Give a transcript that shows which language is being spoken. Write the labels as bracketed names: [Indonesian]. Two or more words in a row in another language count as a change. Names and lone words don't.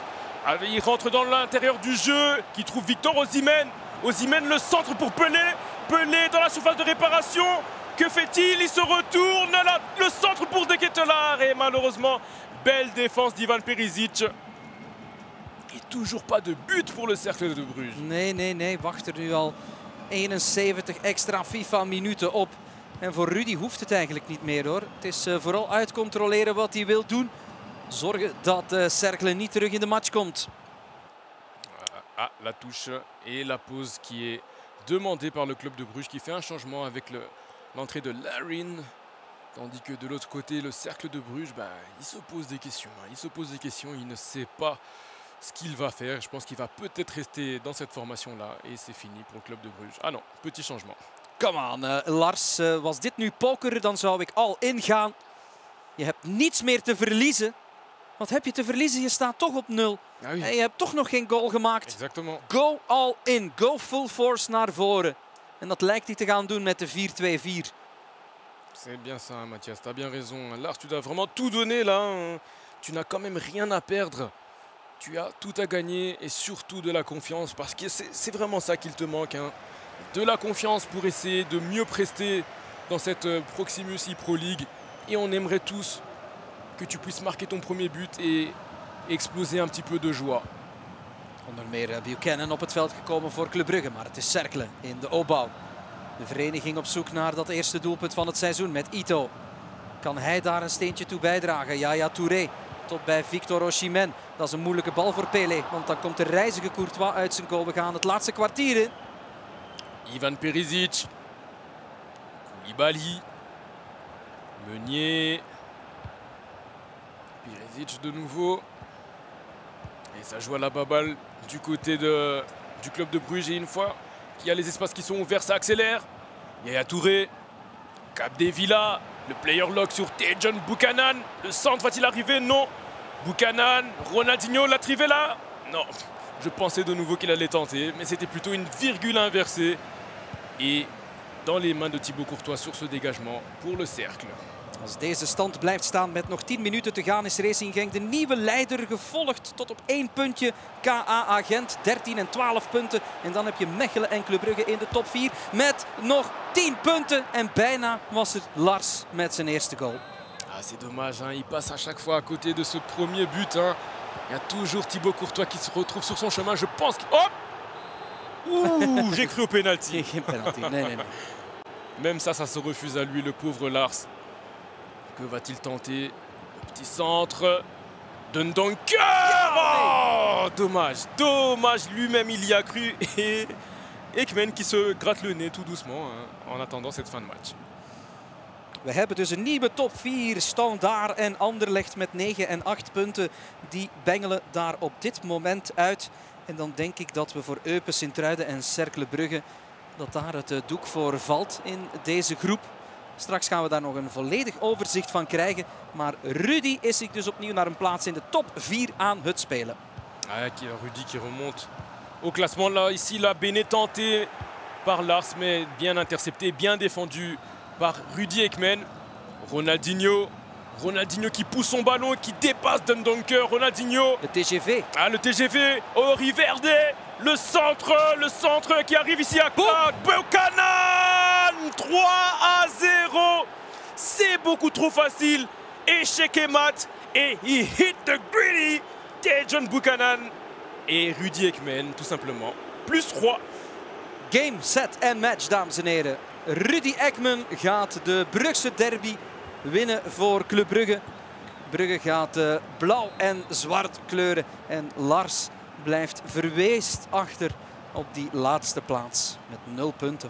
[French] Il rentre dans l'intérieur du jeu, qui trouve Victor Osimhen. Osimhen, le centre pour Pelé. Pelé dans la surface de réparation. Que fait-il? Il se retourne. Le centre pour De Ketelaar. Et malheureusement, belle défense d'Ivan Perisic. Et toujours pas de but pour le Cercle de Bruges. [Dutch] Nee. Wacht er nu al 71 extra FIFA-minuten op. En voor Rudy hoeft het eigenlijk niet meer hoor. Het is vooral uitcontroleren wat hij wil doen. Zorgen dat Cercle niet terug in de match komt. [French] Ah, la touche et la pause qui est demandée par le club de Bruges qui fait un changement avec l'entrée de Larin Tandis que de l'autre côté, le cercle de Bruges, il se pose des questions. Il se pose des questions, il ne sait pas ce qu'il va faire. Je pense qu'il va peut-être rester dans cette formation-là. Et c'est fini pour le club de Bruges. Ah non, petit changement. [English] Come on, Lars. [Dutch] Was dit nu poker, dan zou ik [English] all in [Dutch] gaan. Je hebt niets meer te verliezen. Wat heb je te verliezen? Je staat toch op 0. [French] Ah oui. [Dutch] En je hebt toch nog geen goal gemaakt. [French] Exactement. [English] Go all in. Go full force [Dutch] naar voren. En dat lijkt hij te gaan doen met de 4-2-4. [French] C'est bien ça, Mathias. Tu as bien raison. Lars, tu dois vraiment tout donner là. Tu n'as quand même rien à perdre. Tu as tout à gagner et surtout de la confiance parce que c'est vraiment ça qu'il te manque. De la confiance pour essayer de mieux prester dans cette Proximus e-Pro League. Et on aimerait tous que tu puisses marquer ton premier but et exploser un petit peu de joie. [Dutch] Onder meer Buchanan op het veld gekomen voor Club Brugge, maar het is Cercle in de opbouw. De vereniging op zoek naar dat eerste doelpunt van het seizoen met Ito. Kan hij daar een steentje toe bijdragen? Yaya Touré tot bij Victor Osimhen. Dat is een moeilijke bal voor Pelé, want dan komt de reizige Courtois uit zijn goal. We gaan het laatste kwartier in. Ivan Perisic. Koulibaly. [French] Meunier. Perisic de nouveau. Et ça joue à la baballe du côté du club de Bruges. Et une fois qu'il y a les espaces qui sont ouverts, ça accélère. Yaya Touré. Capdevila. Le [English] player lock [French] sur Dejan Buchanan. Le centre va-t-il arriver? Non. Buchanan. Ronaldinho, la trivela. Non. Je pensais de nouveau qu'il allait tenter. Mais c'était plutôt une virgule inversée. Et dans les mains de Thibaut Courtois sur ce dégagement pour le cercle. [Dutch] Als deze stand blijft staan met nog 10 minuten te gaan is Racing Genk de nieuwe leider, gevolgd tot op 1 puntje KA Gent, 13 en 12 punten. En dan heb je Mechelen en Club Brugge in de top 4 met nog 10 punten. En bijna was het Lars met zijn eerste goal. [French] Ah, c'est dommage, il passe à chaque fois à côté de ce premier but. Il y a toujours Thibaut Courtois qui se retrouve sur son chemin. Je pense que... Hop! Ouh, j'ai cru au pénalty. [Dutch] Geen penalty, nee. [French] Même ça se refuse à lui, le pauvre Lars. Que va-t-il tenter? Le petit centre. Dendoncker! Oh, dommage. Lui-même, il y a cru. Et Ekmen qui se gratte le nez tout doucement en attendant cette fin de match. [Dutch] We hebben dus een nieuwe top 4. Standaard en Anderlecht met 9 en 8 punten. Die bengelen daar op dit moment uit. En dan denk ik dat we voor Eupen, Sint-Truiden en Cercle Brugge, dat daar het doek voor valt in deze groep. Straks gaan we daar nog een volledig overzicht van krijgen. Maar Rudy is zich dus opnieuw naar een plaats in de top 4 aan het spelen. [French] Rudy qui remonte au classement. Là, ici, la Béné tenté par Lars, mais bien intercepté, bien défendu par Rudy Ekmen. Ronaldinho qui pousse son ballon et qui dépasse Dendoncker. Ronaldinho. Le TGV. Ah, le TGV. Oh, Riverde. Le centre qui arrive ici à Buchanan. 3-0. C'est beaucoup trop facile. Échec et mat. Et [English] he hit the gritty. [French] Dejan Buchanan. Et Rudy Ekmen, tout simplement. Plus 3. [English] Game, set [Dutch] en match, dames en heren. Rudy Ekmen gaat de Brugse derby winnen voor Club Brugge. Brugge gaat blauw en zwart kleuren. En Lars blijft verweest achter op die laatste plaats met 0 punten.